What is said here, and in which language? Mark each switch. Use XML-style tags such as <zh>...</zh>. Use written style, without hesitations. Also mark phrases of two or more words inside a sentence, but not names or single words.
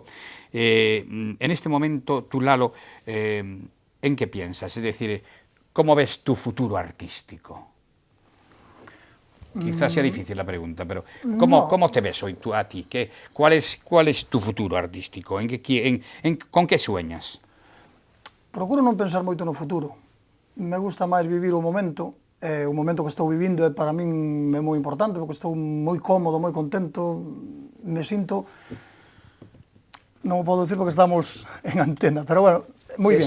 <es>En este momento, tú, Lalo, ¿en qué piensas? Es decir, ¿cómo ves tu futuro artístico? Quizás sea difícil la pregunta, pero ¿cómo te ves hoy tú, a ti? ¿Cuál es tu futuro artístico? ¿Con qué sueñas?</es> <gl>Procuro non pensar moito no futuro.</gl> <es>Me gusta</es> <gl>máis vivir o momento que estou vivindo para min é moi importante, porque estou moi cómodo, moi contento, me sinto, non o podo dicir porque estamos en antena, pero bueno, moi ben.</gl>